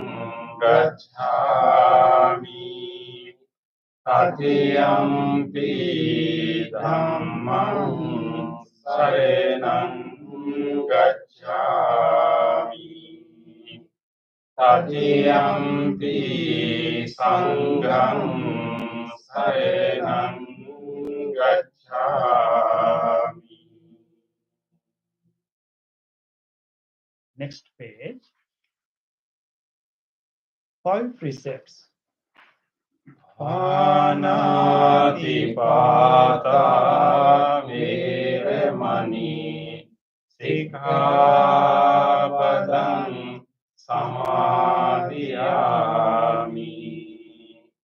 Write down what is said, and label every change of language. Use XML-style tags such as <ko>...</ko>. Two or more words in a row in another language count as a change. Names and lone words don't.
<pi>gacchami, Tatiyampi Dhammang saranang gacchami, Tatiyampi Sanghang saranang gacchami.</pi> <en>Next page. 5 precepts.</en> <pi>Panatipata viremani sikkhapadang samadhiyami.</pi>